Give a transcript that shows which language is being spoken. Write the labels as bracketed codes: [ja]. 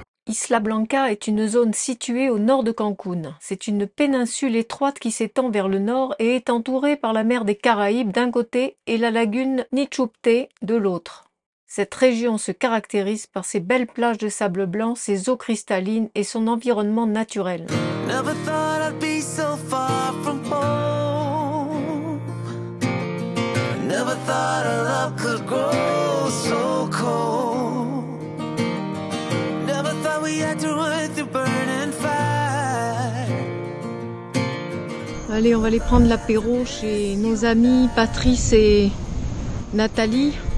[fr] Isla Blanca est une zone située au nord de Cancún. C'est une péninsule étroite qui s'étend vers le nord et est entourée par la mer des Caraïbes d'un côté et la lagune Nichupté de l'autre. Cette région se caractérise par ses belles plages de sable blanc, ses eaux cristallines et son environnement naturel. [en] Never thought I'd be so far from home. Never thought a love could grow so cold. Never thought we had to run through burning fire. [fr] Allez, on va aller prendre l'apéro chez nos amis Patrice et Nathalie.